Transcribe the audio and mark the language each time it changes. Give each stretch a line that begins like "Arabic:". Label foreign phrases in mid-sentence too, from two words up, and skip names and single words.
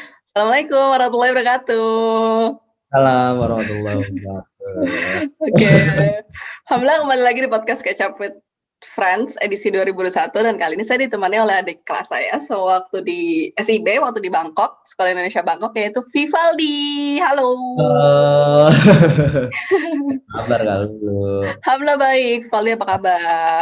Arabic: السلام عليكم ورحمة الله وبركاته. سلام ورحمة الله وبركاته.
Indonesian: Oke. Alhamdulillah kembali lagi di podcast Catch Up with Friends edisi 2021 dan kali ini saya ditemani oleh adik kelas saya sewaktu di SIB, waktu di Bangkok, Sekolah Indonesia Bangkok, yaitu Vivaldi. Halo. Halo. Kabar kalau dulu. Alhamdulillah baik. Vivaldi apa kabar?